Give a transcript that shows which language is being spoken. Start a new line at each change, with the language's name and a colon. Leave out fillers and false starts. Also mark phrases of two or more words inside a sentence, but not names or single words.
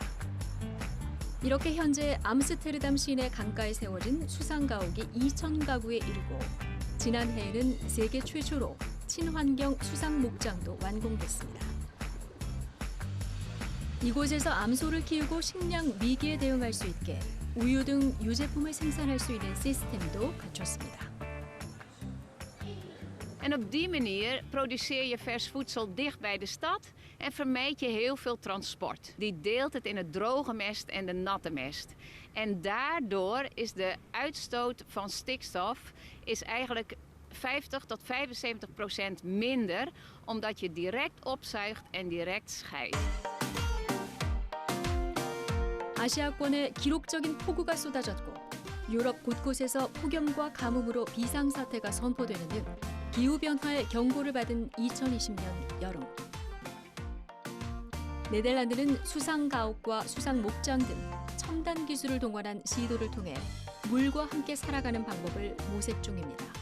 Korean: 이렇게 현재 암스테르담 시내 강가에 세워진 수상가옥이 2,000가구에 이르고, 지난해에는 세계 최초로 친환경 수상 목장도 완공됐습니다. 이곳에서 암소를 키우고 식량 위기에 대응할 수 있게 우유 등 유제품을 생산할 수 있는 시스템도 갖췄습니다.
Dutch: En op die manier produceer je vers voedsel dicht bij de stad en vermijd je heel veel transport. Die deelt het in het droge mest en de natte mest. En daardoor is de uitstoot van stikstof eigenlijk 50 tot 75% minder, omdat je direct opzuigt en direct scheidt.
Korean: 아시아권에 기록적인 폭우가 쏟아졌고 유럽 곳곳에서 폭염과 가뭄으로 비상사태가 선포되는 등 기후변화의 경고를 받은 2020년 여름. 네덜란드는 수상가옥과 수상목장 등 첨단 기술을 동원한 시도를 통해 물과 함께 살아가는 방법을 모색 중입니다.